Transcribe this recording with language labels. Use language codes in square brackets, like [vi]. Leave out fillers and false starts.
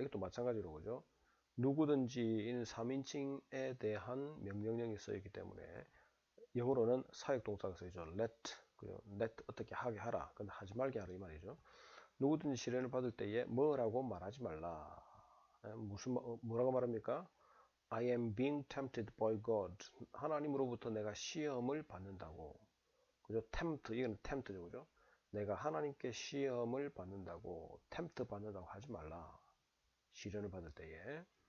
[ko] 이것도 마찬가지로, 그죠? 누구든지는 3인칭에 대한 명령형이 쓰이기 때문에 영어로는 사역동사가 쓰이죠. let, 그죠? let, 어떻게 하게 하라. 근데 하지 말게 하라, 이 말이죠. 누구든지 시련을 받을 때에 뭐라고 말하지 말라. 뭐라고 말합니까? [en] I am being tempted by God. [ko] 하나님으로부터 내가 시험을 받는다고. 그죠? tempt, 이건 tempt죠, 그죠? 내가 하나님께 시험을 받는다고, tempt 받는다고 하지 말라. 시련을 받을 때에.